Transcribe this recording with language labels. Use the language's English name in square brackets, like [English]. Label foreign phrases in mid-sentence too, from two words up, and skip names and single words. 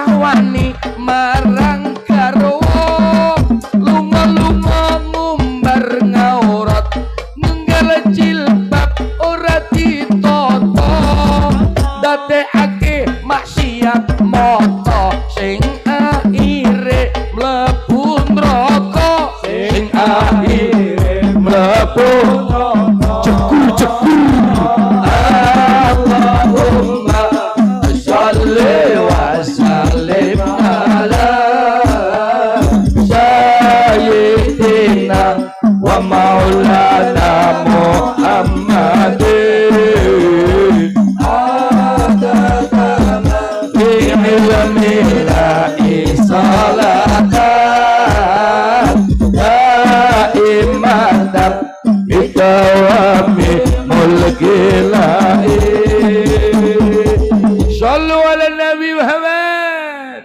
[Javanese] wani marang garwa lunga-lunga ngumbar ngaurat nenggal jilbab ora ditata dadekake maksiat mata sing akhire mlebu neraka sing akhire mlebu jeku-jeku. [Arabic] اللهم صل وسلم على سيدنا ومولانا محمد عدد ما بعلم الله صلاة دائمة بدوام ملك الله. صلوا على نبي محمد.